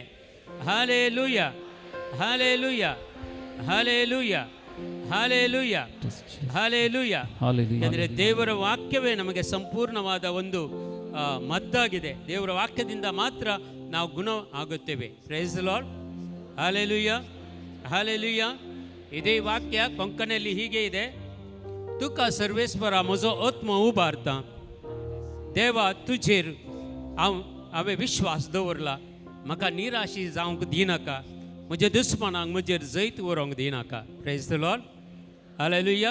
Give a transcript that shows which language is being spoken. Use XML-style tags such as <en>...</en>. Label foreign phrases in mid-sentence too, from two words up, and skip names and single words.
<kn>ಹಾಲೆಲೂಯಾ, ಹಾಲೆಲೂಯಾ, ಹಾಲೆಲೂಯಾ, ಹಾಲೆಲೂಯಾ, ಹಾಲೆಲೂಯಾ. ಅಂದರೆ ದೇವರ ವಾಕ್ಯವೇ ನಮಗೆ ಸಂಪೂರ್ಣವಾದ ಒಂದು ಮದ್ದಾಗಿದೆ. ದೇವರ ವಾಕ್ಯದಿಂದ ಮಾತ್ರ ನಾವು ಗುಣ ಆಗುತ್ತೇವೆ.</kn> <en>Praise the Lord. ಹಾಲೆಲೂಯಾ, ಹಾಲೆಲೂಯಾ.</en> <kn>ಇದೇ ವಾಕ್ಯ ಕೊಂಕಣಿಯಲ್ಲಿ ಹೀಗೆ ಇದೆ:</kn> <kok>तुका सर्वेस्परा म्हजो आत्मा उबारता, देवा तुजेर हांवें विश्वास दवरला. म्हाका निराशी जावंक दिनाका, म्हज्या दुस्मनांक म्हजेर जैत व्हरूंक दिनाका.</kok> <en>Praise the Lord. हालेलुया.</en>